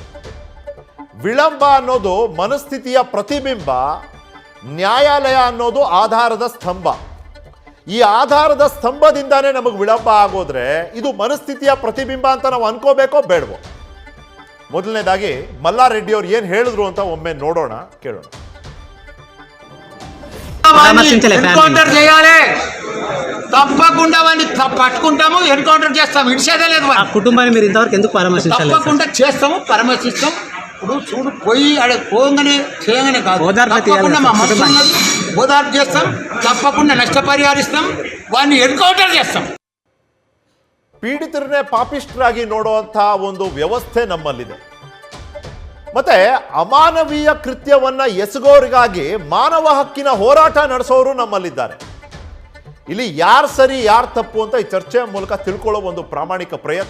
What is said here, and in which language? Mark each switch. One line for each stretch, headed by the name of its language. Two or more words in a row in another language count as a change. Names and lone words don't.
Kannada: ವಿಳಂಬ ಅನ್ನೋದು ಮನಸ್ಥಿತಿಯ ಪ್ರತಿಬಿಂಬ, ನ್ಯಾಯಾಲಯ ಅನ್ನೋದು ಆಧಾರದ ಸ್ತಂಭ. ಈ ಆಧಾರದ ಸ್ತಂಭದಿಂದಾನೇ ನಮಗೆ ವಿಳಂಬ ಆಗೋದ್ರೆ ಇದು ಮನಸ್ಥಿತಿಯ ಪ್ರತಿಬಿಂಬ ಅಂತ ನಾವು ಅನ್ಕೋಬೇಕೋ ಬೇಡವೋ? ಮೊದಲನೇದಾಗಿ ಮಲ್ಲಾರೆಡ್ಡಿ ಅವ್ರು ಏನ್ ಹೇಳಿದ್ರು ಅಂತ ಒಮ್ಮೆ ನೋಡೋಣ, ಕೇಳೋಣ.
Telugu: ఎన్కౌంటర్ చేయాలి, తప్పకుండా వాడిని పట్టుకుంటాము, ఎన్కౌంటర్ చేస్తాము, ఇడిచేదే లేదు. ఆ కుటుంబాన్ని మీరు ఇంతవరకు ఎందుకు పరామర్శించాలి? తప్పకుండా చేస్తాము, పరామర్శిస్తాం. ఇప్పుడు చూడు, పోయి ఆడ పోగానే చేయగానే కాదు, తప్పకుండా మా మనసు ఉన్నది, ఓదార్పు చేస్తాం, తప్పకుండా నష్టపరిహారిస్తాం, వాడిని ఎన్కౌంటర్ చేస్తాం.
Kannada: ಪೀಡಿತರನ್ನೇ ಪಾಪಿಷ್ಠರಾಗಿ ನೋಡುವಂಥ ಒಂದು ವ್ಯವಸ್ಥೆ ನಮ್ಮಲ್ಲಿದೆ. ಮತ್ತೆ ಅಮಾನವೀಯ ಕೃತ್ಯವನ್ನ ಎಸಗೋರಿಗಾಗಿ ಮಾನವ ಹಕ್ಕಿನ ಹೋರಾಟ ನಡೆಸೋರು ನಮ್ಮಲ್ಲಿದ್ದಾರೆ. ಇಲ್ಲಿ ಯಾರು ಸರಿ ಯಾರು ತಪ್ಪು ಅಂತ ಈ ಚರ್ಚೆಯ ಮೂಲಕ ತಿಳ್ಕೊಳ್ಳೋ ಒಂದು ಪ್ರಾಮಾಣಿಕ ಪ್ರಯತ್ನ.